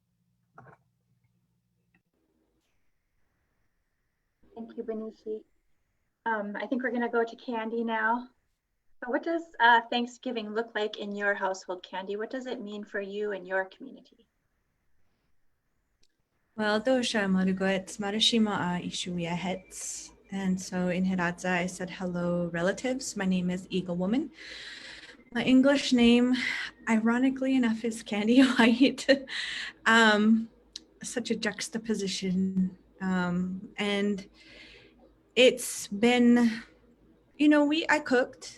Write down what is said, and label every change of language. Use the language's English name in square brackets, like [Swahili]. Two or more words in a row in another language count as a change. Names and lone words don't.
[English] Thank you, Bineshi. I think we're going to go to Kandi now. So what does Thanksgiving look like in your household, Kandi? What does it mean for you and your community? [Hidatsa] Well, dosha marugoet marashima ishuya hets. [English] And so in Hiradza, I said, hello, relatives. My name is Eagle Woman. My English name, ironically enough, is Kandi White. Such a juxtaposition. And it's been, you know, I cooked.